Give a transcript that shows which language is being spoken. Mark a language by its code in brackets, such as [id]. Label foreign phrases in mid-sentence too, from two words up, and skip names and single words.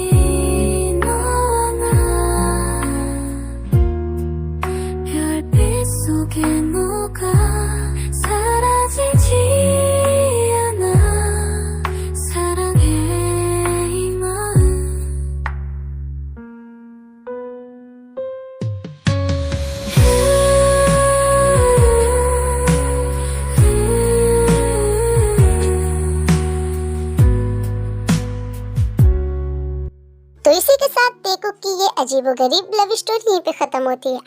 [ko] 너와 나 별빛 속에 녹아 사라지지 않아 사랑해 이 마음 [hi] तो इसी के साथ देखो कि ये अजीबोगरीब [en] love story [hi] यहीं पे खत्म होती है।